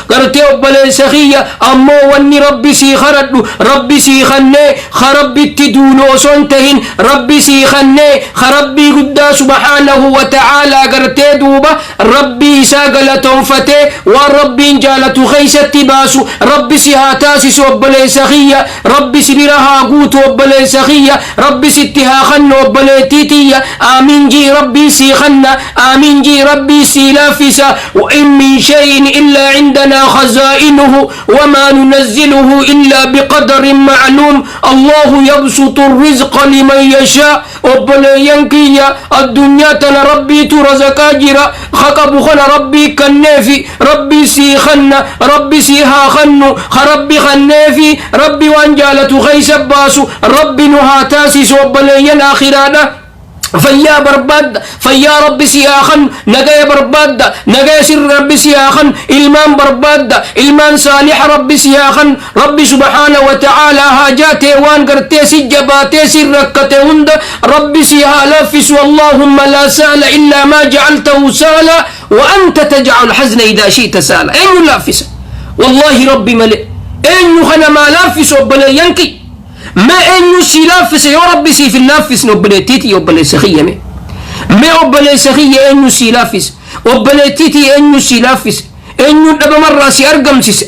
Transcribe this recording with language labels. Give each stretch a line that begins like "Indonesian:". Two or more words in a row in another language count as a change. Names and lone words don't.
Oromo: Gartee obboleessa kiyya, ammoo wanni Rabbi sii kadhadhu, Rabbi sii kannee, ka Rabbitti duulu osoo hin tahin, Rabbi sii kannee, ka Rabbii guddaa
Arabic: سبحانه وتعالى
Oromo: gartee duuba, Rabbi isaa galatoonfatee, waan Rabbiin jaalatu keeysatti baasu, Rabbi si haa taasisu obboleessa kiyya. Rabbi si bira haa guutu obboleessa kiyya. Rabbi sitti haa kannu obboleettii tiyya. Aamiin jii Rabbii sii kanna. Aamiin jii Rabbii sii laaffisa.
Arabic: وإن من شيء إلا عندنا خزائنه وما ننزله إلا بقدر معلوم. الله يبسط الرزق لمن يشاء.
Oromo: Obboleeyyan kiyya, addunyaa tana Rabbiitu razaqaa jira. Ka qabu kana Rabbii kanneefi. Rabbi sii kanna. Rabbi sii haa kannu. Ka Rabbi kanneefi. Rabbi waan jaalatu keeysa baasu. Rabbi nu haa taasisu obboleeyyan akhiraadha. Fayyaa barbaadda, fayyaa Rabbi si haa kannu, nagaya barbaadda, nagaya sirri Rabbi si haa kannu, ilmaan barbaadda, ilmaan saaliha Rabbi si haa kannu, Rabbi
Arabic: سبحانه وتعالى
Oromo: haajaa tee waan gartee si jabaatee si rakkate hunda Rabbi si haa laaffisu.
Arabic: اللهم لا سهل إلا ما جعلته سهلا وأنت تجعل الحزن إذا شئت سهلا.
Oromo: Eenyu laaffisa? Wallaahi Rabbi malee. Eenyu kana maa laaffisu obboleeyyan kiyya? Mee eenyu si laaffise yoo Rabbi siif hin laaffisne obboleettiitii obboleessa kiyya mee? Mee obboleessa kiyya eenyu si laaffise? Obboleettiitii eenyu si laaffise? Eenyu dhabamarraa si argamsise?